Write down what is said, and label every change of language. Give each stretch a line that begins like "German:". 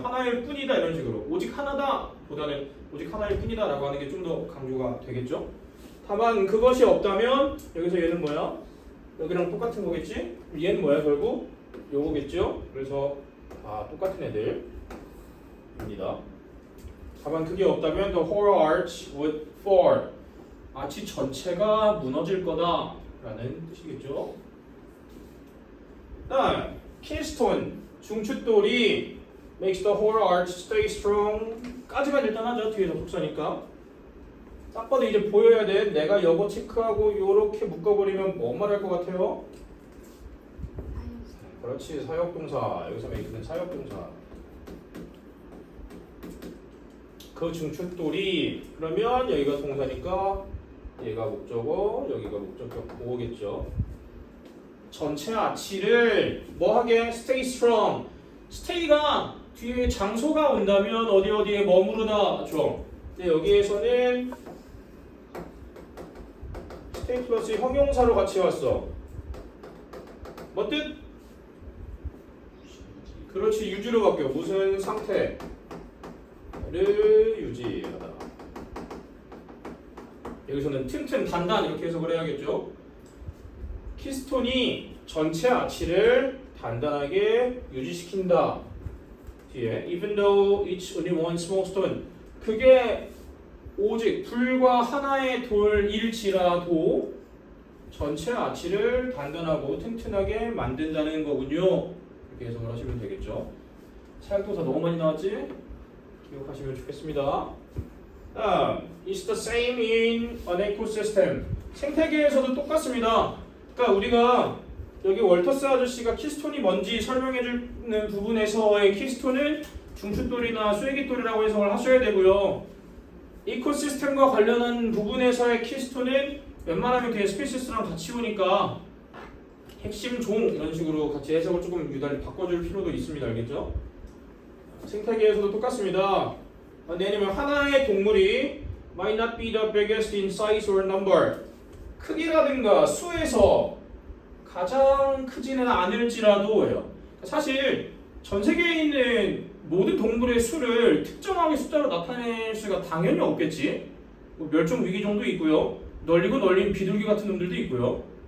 Korean: 하나일 뿐이다 이런 식으로 오직 하나다 보다는 오직 하나일 뿐이다 라고 하는 게 좀 더 강조가 되겠죠. 다만 그것이 없다면 여기서 얘는 뭐야? 여기랑 똑같은 거겠지? 얘는 뭐야 결국? 요거겠죠? 그래서 다 똑같은 애들입니다. 다만 그게 없다면
English: the whole arch would fall.
Korean: 아치 전체가 무너질 거다 라는 뜻이겠죠. 다음 keystone 중추돌이
English: makes the whole arch stay strong
Korean: 까지만 일단 하죠. 뒤에서 복사니까 딱 봐도 이제 보여야 돼. 내가 요거 체크하고 요렇게 묶어버리면 뭐 말할 것 같아요? 그렇지, 사역동사. 여기서 make는 사역동사. 그 중추돌이 그러면 여기가 동사니까 얘가 목적어, 여기가 목적격 오겠죠. 전체 아치를 뭐하게?
English: Stay strong.
Korean: stay가 뒤에 장소가 온다면 어디에 머무르다죠. 근데 여기에서는 stay 플러스 형용사로 같이 왔어. 뭐 뜻? 그렇지, 유지로 바뀌어. 무슨 상태를 유지하다. 여기서는 튼튼, 단단 이렇게 해석을 해야겠죠. 키스톤이 전체 아치를 단단하게 유지시킨다. 뒤에
English: even though it's only one small stone.
Korean: 그게 오직 불과 하나의 돌일지라도 전체 아치를 단단하고 튼튼하게 만든다는 거군요. 이렇게 해석을 하시면 되겠죠. 사역동사 너무 많이 나왔지? 기억하시면 좋겠습니다.
English: It's the same in an ecosystem.
Korean: 생태계에서도 똑같습니다. 그러니까 우리가 여기 월터스 아저씨가 키스톤이 뭔지 설명해주는 부분에서의 키스톤은 중추돌이나 쐐기돌이라고 해석을 하셔야 되고요. 이코시스템과 관련한 부분에서의 키스톤은 웬만하면 그냥 스피시스랑 같이 오니까 핵심 종 이런 식으로 같이 해석을 조금 유달리 바꿔줄 필요도 있습니다. 알겠죠? 생태계에서도 똑같습니다. 왜냐면 하나의 동물이
English: might not be the biggest in size or number.
Korean: 크기라든가 수에서 가장 크지는 않을지라도예요. 사실 전 세계에 있는 모든 동물의 수를 특정하게 숫자로 나타낼 수가 당연히 없겠지. 뭐 멸종 위기 정도 있고요. 널리고 널린 비둘기 같은 놈들도 있고요.